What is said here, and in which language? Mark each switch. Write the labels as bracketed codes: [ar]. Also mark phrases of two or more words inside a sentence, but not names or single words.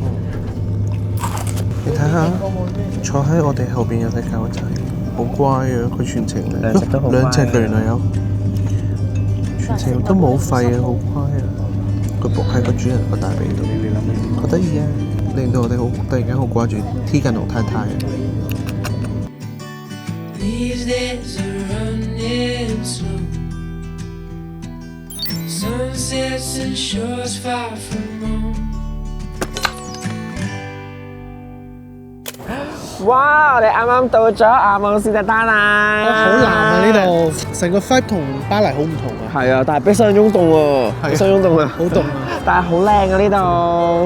[yue] 你睇下，坐喺我哋後邊有隻狗仔，好乖啊！佢全程兩隻都好乖。兩隻原來有，全程都冇吠啊，好乖啊！佢伏喺個主人個大髀度，好得意啊！令到我哋好突然間好掛住 T 近龍太太啊！ [en] These days are running slow. Sunsets and shores far from home. [yue] 哇！我哋啱啱到咗阿姆斯特丹啦，好藍啊呢度，成個 vibe 同巴黎好唔同啊！係啊，但係比想象中凍喎，比想象中凍啊，好凍啊！但係好靚啊呢度。